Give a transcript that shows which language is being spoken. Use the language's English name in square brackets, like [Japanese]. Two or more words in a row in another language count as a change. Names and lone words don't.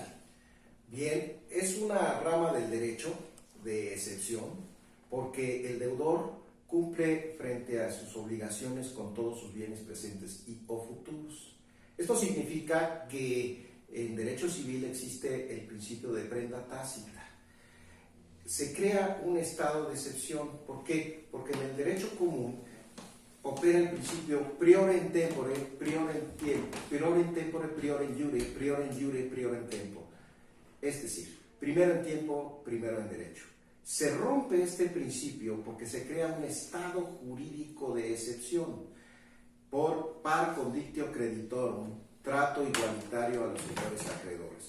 [Spanish] Bien, es una rama del derecho de excepción porque el deudor cumple frente a sus obligaciones con todos sus bienes presentes y o futuros. Esto significa que en derecho civil existe el principio de prenda tácita. Se crea un estado de excepción. ¿Por qué? Porque en el derecho común opera el principio [Latin] prior in tempore, prior in tempo, prior in tempore, prior in iure, prior in iure, prior in tempo. [Spanish] Es decir, primero en tiempo, primero en derecho. Se rompe este principio porque se crea un estado jurídico de excepción por [Latin] par conditio creditorum, [Spanish] trato igualitario a los señores acreedores.